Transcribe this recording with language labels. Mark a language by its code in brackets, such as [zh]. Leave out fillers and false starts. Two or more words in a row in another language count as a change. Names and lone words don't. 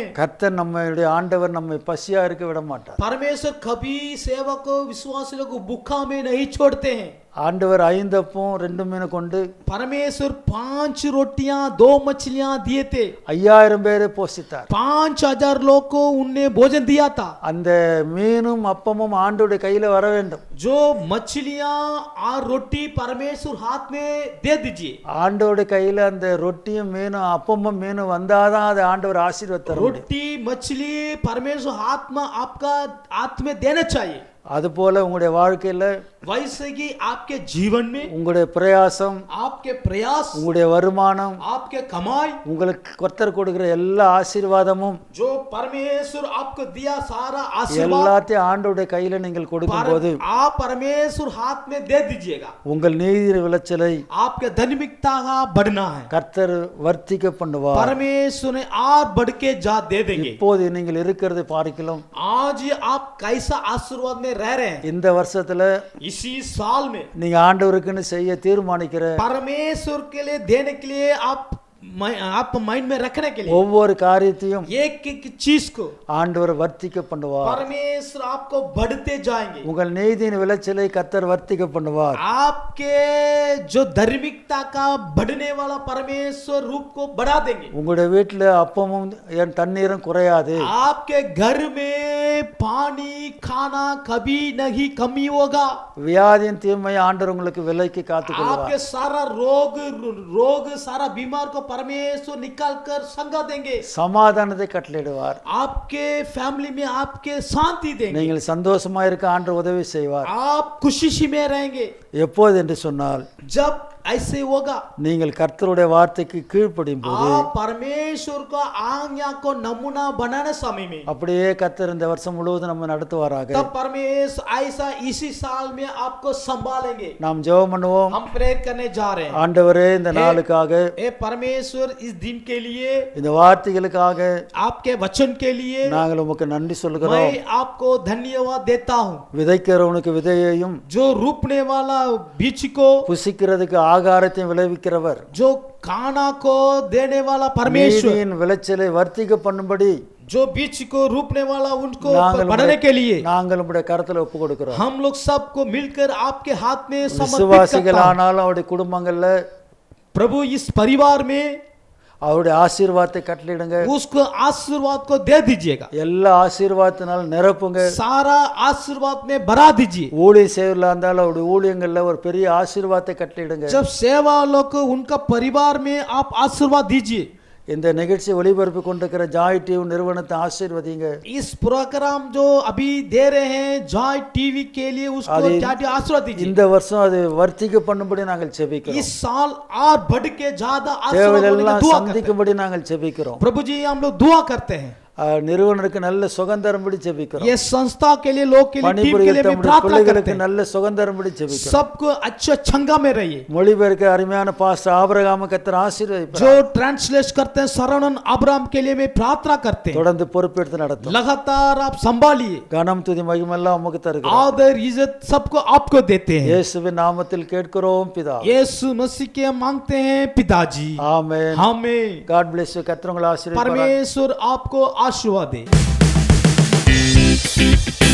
[ta] கர்த்தர் நம்முடைய ஆண்டவர் நம்மை பசியா இருக்க விட மாட்டார். [hi] परमेश्वर कभी सेवक को विश्वासियों को भूखा में नहीं छोड़ते हैं. [ta] ஆண்டவர் 5 அப்பம் 2 மீன் கொண்டு [hi] परमेश्वर 5 रोटियां 2 मछलियां दिए थे. [ta] 5000 பேரை போஷித்தார். [hi] 5000 लोग को उनने भोजन दिया था. [ta] அந்த மீனும் அப்பமும் ஆண்டவருடைய கையில வர வேண்டும். [hi] जो मछलियां और रोटी परमेश्वर हाथ में दे दीजिए. [ta] ஆண்டவருடைய கையில அந்த ரொட்டியும் மீனும் அப்பமும் மீனும் வந்தாதான் அது ஆண்டவர் ஆசீர்வாதம். [hi] रोटी मछली परमेश्वर हाथ में आपका हाथ में देना चाहिए. [ta] அதுபோல உங்களுடைய வாழ்க்கையில [hi] वैसे कि आपके जीवन में [ta] உங்களுடைய பிரயாசம், [hi] आपके प्रयास, [ta] உங்களுடைய வருமானம், [hi] आपके कमाई, [ta] உங்களுக்கு கர்த்தர் கொடுக்கிற எல்லா ஆசீர்வாதமும் [hi] जो परमेश्वर आपको दिया सारा आशीर्वाद [ta] எல்லாத்தையும் ஆண்டவருடைய கையில நீங்கள் கொடுக்கும்போது [hi] आप परमेश्वर हाथ में दे दीजिएगा. [ta] உங்கள் நீதி விளைச்சலை [hi] आपके धार्मिकता का बढ़ना है. [ta] கர்த்தர் வர்த்திக்க பண்ணுவார். [hi] परमेश्वर ने और बढ़ के जा दे देंगे. [ta] இப்போது நீங்கள் இருக்கிறதை பார்க்கலாம். [hi] आज आप कैसा आशीर्वाद में रह रहे हैं. [ta] இந்த வருஷத்துல [hi] इसी साल में [ta] நீங்க ஆண்டவருக்குன்னு செய்ய தீர்மானிக்கிற [hi] परमेश्वर के लिए देने के लिए आप माइंड में रखने के लिए [ta] ஒவ்வொரு காரியத்தையும் [hi] एक एक चीज को [ta] ஆண்டவர் வர்த்திக்க பண்ணுவார். [hi] परमेश्वर आपको बढ़ते जाएंगे. [ta] உங்கள் நீதியின் விளைச்சலை கர்த்தர் வர்த்திக்க பண்ணுவார். [hi] आपके जो धार्मिकता का बढ़ने वाला परमेश्वर रूप को बढ़ा देंगे. [ta] உங்களுடைய வீட்டுல அப்பமும் தண்ணீரும் குறையாது. [hi] आपके घर में पानी खाना कभी नहीं कमी होगा. [ta] வியாதியின் தீமை ஆண்டவர் உங்களுக்கு விலைக்கு காத்துக்கொள்வார். [hi] आपके सारा रोग सारा बीमार को परमेश्वर निकाल कर संगा देंगे. [ta] சமாதானத்தை கட்டளையிடுவார். [hi] आपके फैमिली में आपके शांति देंगे. [ta] நீங்கள் சந்தோஷமா இருக்க ஆண்டவர் உதவி செய்வார். [hi] आप खुशी में रहेंगे. [ta] எப்போது என்று சொன்னால் [hi] जब ऐसे होगा, [ta] நீங்கள் கர்த்தருடைய வார்த்தைக்கு கீழ்ப்படியும் போது [hi] आप परमेश्वर को आज्ञा को नमूना बनाने समय में [ta] அப்படியே கர்த்தர் இந்த வருஷம் முழுவதும் நம்ம நடத்துவாராக. [hi] तब परमेश्वर ऐसा इसी साल में आपको संभालेंगे. [ta] நாம் ஜெபம் பண்ணுவோம். [hi] हम प्रेयर करने जा रहे हैं. [ta] ஆண்டவரே இந்த நாளுக்காக, [hi] ए परमेश्वर इस दिन के लिए, [ta] இந்த வார்த்தைகளுக்காக [hi] आपके वचन के लिए [ta] நாங்கள் உமக்கு நன்றி சொல்கிறோம். [hi] मैं आपको धन्यवाद देता हूँ. [ta] விதைக்கிறவனுக்கு விதையையும் [hi] जो रोपने वाला बीज को, [ta] புசிக்கிறதுக்கு ஆகாரத்தையும் விளைவிக்கிறவர், [hi] जो खाना को देने वाला परमेश्वर, [ta] நீதியின் விளைச்சலை வர்த்திக்க பண்ணும்படி [hi] जो बीज को रोपने वाला उनको [ta] நாங்கள் [hi] बढ़ाने के लिए [ta] நாங்கள் உம்முடைய கரத்துல ஒப்பு கொடுக்கிறோம். [hi] हम लोग सबको मिलकर आपके हाथ में समर्पित करता हूं. [ta] விசுவாசிகளானாலும் அவருடைய குடும்பங்கள்ல [hi] प्रभु इस परिवार में [ta] அவருடைய ஆசீர்வாதத்தை கட்டளையிடுங்க. [hi] उसको आशीर्वाद को दे दीजिएगा. [ta] எல்லா ஆசீர்வாதத்தினால நிரப்புங்க. [hi] सारा आशीर्वाद में भरा दीजिए. [ta] ஊழிய சேவலா இருந்தாலும் அவருடைய ஊழியங்கள்ல ஒரு பெரிய ஆசீர்வாதத்தை கட்டளையிடுங்க. [hi] जब सेवा लोग उनका परिवार में आप आशीर्वाद दीजिए. [ta] இந்த நிகழ்ச்சி ஒளிபரப்பு கொண்டிருக்கிற ஜாய் டிவி நிறுவனத்தை ஆசீர்வதிங்க. [hi] इस प्रोग्राम जो अभी दे रहे हैं जॉय टीवी के लिए उसको आशीर्वाद दीजिए. [ta] இந்த வருஷம் அது வர்த்திக்க பண்ணும்படி நாங்கள் ஜெபிக்கிறோம். [hi] इस साल और बढ़ के ज्यादा आशीर्वाद [ta] தேவைகள் [hi] होने का [ta] எல்லாம் [hi] दुआ करते हैं. [ta] சந்திக்கும்படி நாங்கள் ஜெபிக்கிறோம். [hi] प्रभु जी हम लोग दुआ करते हैं. [ta] நிறுவனருக்கு நல்ல சுகந்தரம்படி ஜெபிக்கிறோம். [hi] ये संस्था के लिए, लोग के लिए, टीम के लिए भी प्रार्थना करते हैं. [ta] நல்ல சுகந்தரம்படி ஜெபிக்கிறோம். [hi] सबको अच्छा छंगा में रहिए. [ta] மொழிபெயர்க்க அருமையான பாஸ்டர் ஆபிரகாம் கர்த்தர் ஆசீர்வதிப்பார். [hi] जो ट्रांसलेट करते हैं शरणन अब्राहम के लिए मैं प्रार्थना करते हैं. [ta] தொடர்ந்து பொறுப்பெடுத்து நடத்தும். [hi] लगातार आप संभालिए. [ta] கனம் துதி மகிமை எல்லாம் உமக்கு தருகிறோம். [hi] आदर इज्जत सबको आपको देते हैं. [ta] இயேசுவின் நாமத்தில் கேட்கிறோம் பிதா. [hi] यीशु मसीह के मांगते हैं पिताजी. [ta] ஆமென். [hi] आमीन. [en] God bless you. [ta] கர்த்தர் உங்களை ஆசீர்வதிப்பார். [hi] परमेश्वर आपको आशीर्वाद दे.